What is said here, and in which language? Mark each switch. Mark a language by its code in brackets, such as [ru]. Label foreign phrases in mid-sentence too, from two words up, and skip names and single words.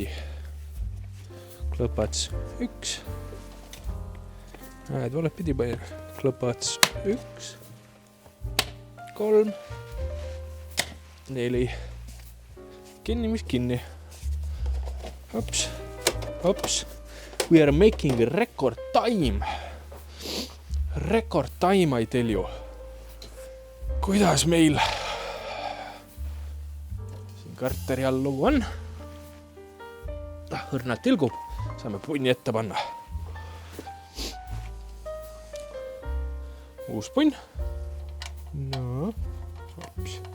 [et] Klõpats 1. Näed, vale pidi panin. Klõpats 1. 3. 4. Kinni, mis kinni. Hops, hops. [en] We are making record time. Record time, I tell you. [et] Kuidas meil siin karteri all lugu on? Õrnad tilgub. Saame punni ette panna. Uus punn. No, hops.